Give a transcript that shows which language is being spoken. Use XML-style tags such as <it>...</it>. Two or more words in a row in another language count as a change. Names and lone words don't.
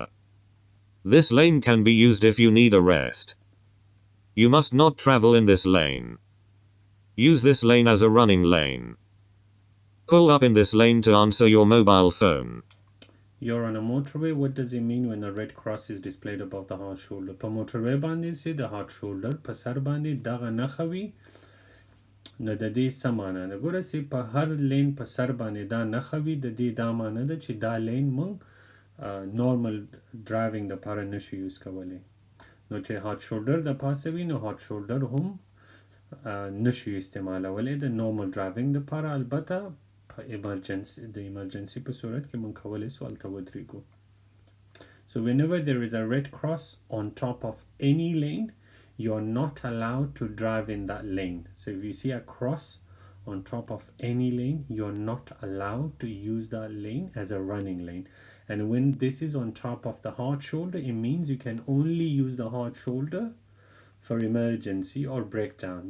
<en>This lane can be used if you need a rest. You must not travel in this lane. Use this lane as a running lane. Pull up in this lane to answer your mobile phone. You're on a motorway. What does it mean when a red cross is displayed above the hard shoulder?</en> <ps>په motorway باندې سي د</ps> <en>hard shoulder</en> <ps>په سر باندې دغه نښه وي، نو د دې څه معنی ده؟ ګوره سي په هر لین په سر باندې دا نښه وي، د دې دا معنی ده چې دا لین موږ</ps> <en>normal driving</en> <ps>دپاره نشو یوز کولی. نو چې</ps> <en>hard shoulder</en> <ps>د پاسه وي نو</ps> <en>hard shoulder</en> <ps>هم نشو استعمالولی د</ps> <en>normal driving</en> <ps>دپاره، البته emergency په صورت کې مونږ کولی سو هلته ودرېږو.</ps> <en>So whenever there is a red cross on top of any lane, you're not allowed to drive in that lane. So if you see a cross on top of any lane, you're not allowed to use that lane as a running lane. And when this is on top of the hard shoulder, it means you can only use the hard shoulder for emergency or breakdown.</en>